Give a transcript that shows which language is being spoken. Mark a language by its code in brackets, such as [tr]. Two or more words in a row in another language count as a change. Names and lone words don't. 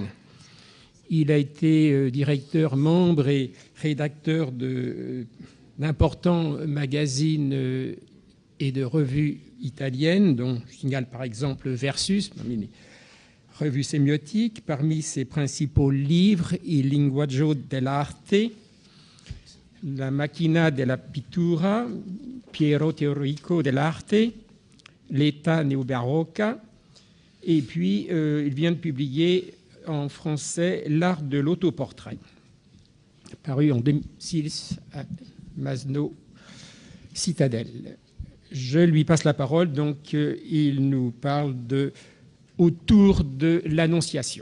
[fr] Il a été directeur, membre et rédacteur d'importants magazines et de revues italiennes, dont je signale par exemple Versus, parmi les revues sémiotiques. Parmi ses principaux livres, Il linguaggio dell'arte, La macchina della pittura, Piero Teorico dell'arte, L'Età neobarocca, et puis il vient de publier en français L'art de l'autoportrait, paru en 2006 à Masno Citadelle. Je lui passe la parole, donc il nous parle autour de l'Annonciation.